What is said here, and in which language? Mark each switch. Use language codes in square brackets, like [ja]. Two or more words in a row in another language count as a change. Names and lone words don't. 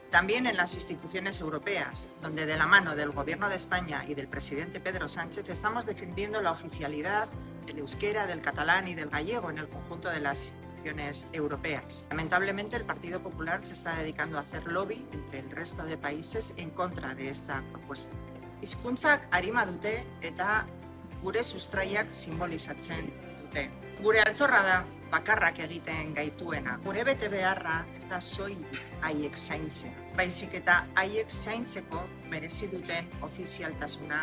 [es] También en las instituciones europeas, donde de la mano del Gobierno de España y del presidente Pedro Sánchez estamos defendiendo la oficialidad del euskera, del catalán y del gallego en el conjunto de las instituciones europeas. Lamentablemente, el Partido Popular se está dedicando a hacer lobby entre el resto de países en contra de esta propuesta. [eu] Hizkuntzak arima dute eta gure sustraiak simbolizatzen dute. Gure altxorra da bakarrak egiten gaituena. Gure betebeharra ez da soilik haiek zaintzea, baizik eta haiek zaintzeko merezi duten ofizialtasuna lortzea.